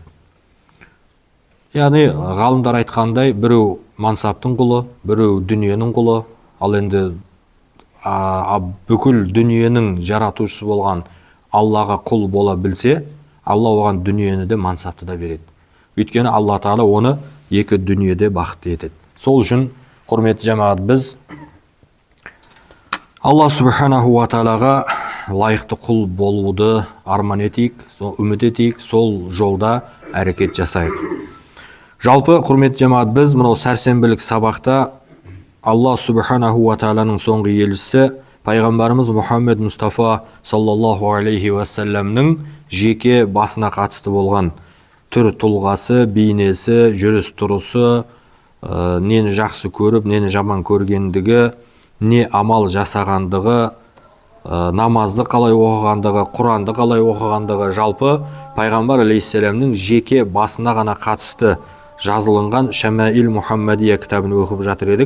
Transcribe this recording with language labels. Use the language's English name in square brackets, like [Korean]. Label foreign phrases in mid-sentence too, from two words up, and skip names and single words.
[Kazakh] Яғни ғалымдар айтқандай, біреу мансаптың құлы, біреу дүниенің құлы, ал енді бүкіл дүниенің жаратушысы болған Аллаға құл бола білсе, Алла оған дүниені де мансапты да береді. Өйткені Алла Таала оны екі дүниеде бақытты етеді. Сол үшін құрметті жамағат, біз Алла [Arabic] سبحانه وتعالى [Kazakh] лайықты құл болуды арман етейік, үміт етейік, сол жолда әрекет жасайық. Жалпы құрметті жамағат, біз мынау сәрсенбілік сабақта Алла [Arabic] سبحانه وتعالى [Kazakh] соңғы елшісі пайғамбарымыз Мұхаммед Мұстафа [Arabic] صلى الله عليه وسلم [Kazakh] жеке басына қатысты болған түр тұлғасы, бейнесі, жүріс тұрысы, нені жақсы көріп, нені жаман көргендігі, не амал жасағандығы, намазды қалай оқығандығы, Құранды қалай оқығандығы, жалпы пайғамбар алейхиссаламның жеке басына ғана қатысты жазылынған Шамаил Мұхаммадия кітабын оқып жатыр едік.